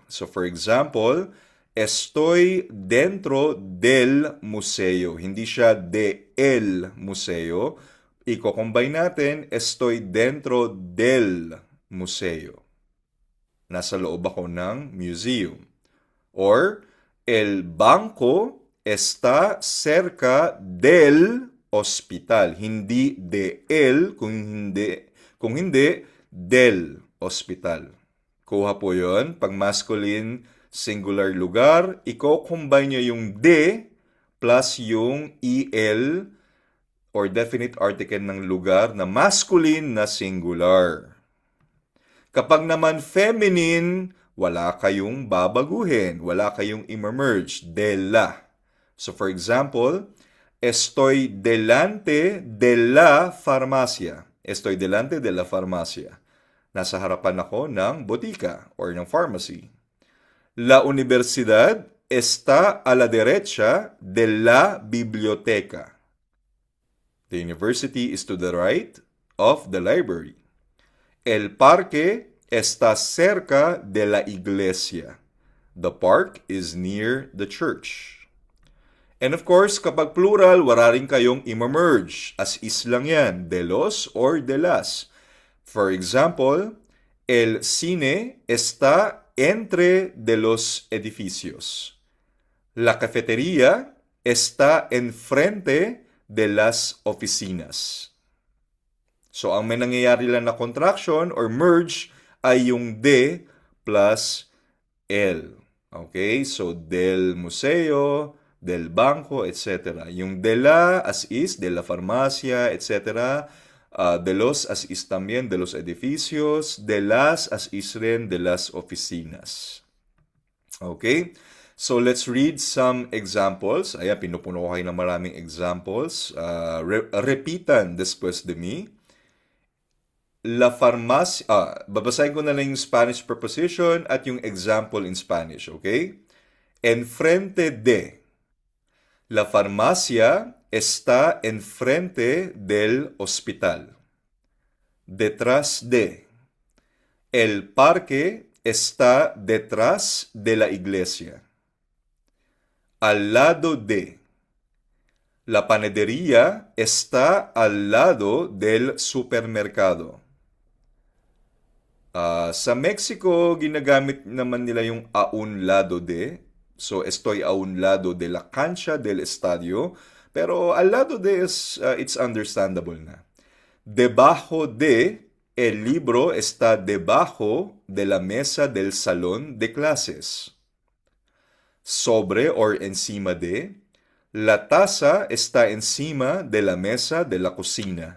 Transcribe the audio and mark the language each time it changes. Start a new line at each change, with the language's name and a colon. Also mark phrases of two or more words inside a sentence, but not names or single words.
English: So for example,
Spanish: estoy dentro del museo.
Filipino: Hindi siya
Spanish: de el museo.
Filipino: I-combine natin,
Spanish: estoy dentro del museo.
Filipino: Nasa loob ako ng museum.
English: Or,
Spanish: el banco está cerca del hospital.
Filipino: Hindi
Spanish: de el,
Filipino: kung hindi
Spanish: del hospital.
Filipino: Kuha po yun. Pag masculine, singular lugar, i-combine nyo yung de plus yung el or
English: definite article
Filipino: ng lugar na masculine na singular. Kapag naman feminine, wala kayong babaguhin. Wala kayong i-merge.
Spanish: De la.
English: So for example,
Spanish: estoy delante de la farmacia. Estoy delante de la farmacia.
Filipino: Nasa harapan ako ng botika or ng pharmacy.
Spanish: La universidad está a la derecha de la biblioteca.
English: The university is to the right of the library.
Spanish: El parque está cerca de la iglesia.
English: The park is near the church. And of course,
Filipino: kapag plural, wala rin kayong i-merge.
English: As is
Filipino: lang yan,
Spanish: de los or de las.
English: For example,
Spanish: el cine está entre de los edificios. La cafetería está enfrente de las oficinas.
Filipino: So, ang may nangyayari lang na
English: contraction or merge
Filipino: ay yung de plus el. Okay?
Spanish: So, del museo, del banco, etc.
Filipino: Yung
Spanish: de la
English: as is,
Spanish: de la farmacia, etc. De los
English: as is
Spanish: también, de los edificios. De las
English: as is
Spanish: rin, de las oficinas.
English: Okay? So, let's read some examples.
Filipino: Ayan, pinupuno ko kayo ng maraming examples.
Spanish: Repitan después de mí. La farmacia,
Filipino: babasahin ko na lang yung
English: Spanish preposition
Filipino: at yung
English: example in Spanish, okay?
Spanish: Enfrente de. La farmacia está enfrente del hospital. Detrás de. El parque está detrás de la iglesia. Al lado de. La panadería está al lado del supermercado.
Filipino: Sa Mexico, ginagamit naman nila yung a un lado de.
Spanish: So, estoy a un lado de la cancha del estadio. Pero al lado de
English: it's understandable
Spanish: na. Debajo de, el libro está debajo de la mesa del salón de clases. Sobre or encima de, la taza está encima de la mesa de la cocina.